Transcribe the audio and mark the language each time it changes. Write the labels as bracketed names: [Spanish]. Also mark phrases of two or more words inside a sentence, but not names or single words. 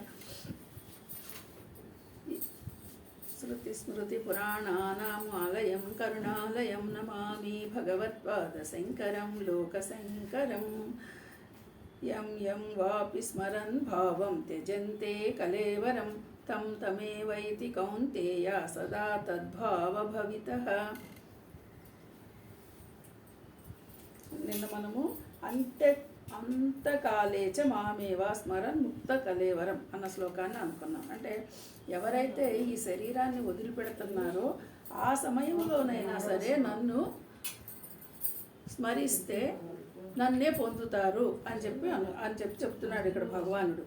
[Sanskrit] श्रुतिस्मृतिपुराणानाम् आलयं करुणालयं नमामि भगवत्पादशङ्करं लोकशङ्करं। यं यं वापि स्मरन् भावं त्यजन्ते कलेवरं तं तमेवैति कौन्तेय सदा तद्भावभवितः। [Telugu] నిన్న మనము [Sanskrit] అంతకాలేచ మామేవ స్మరన్ ముక్త కలేవరం [Telugu] అన్న శ్లోకాన్ని అనుకున్నాం. అంటే ఎవరైతే ఈ శరీరాన్ని వదిలిపెడుతున్నారో ఆ సమయంలోనైనా సరే నన్ను స్మరిస్తే నన్నే పొందుతారు అని చెప్పి చెప్తున్నాడు ఇక్కడ భగవానుడు.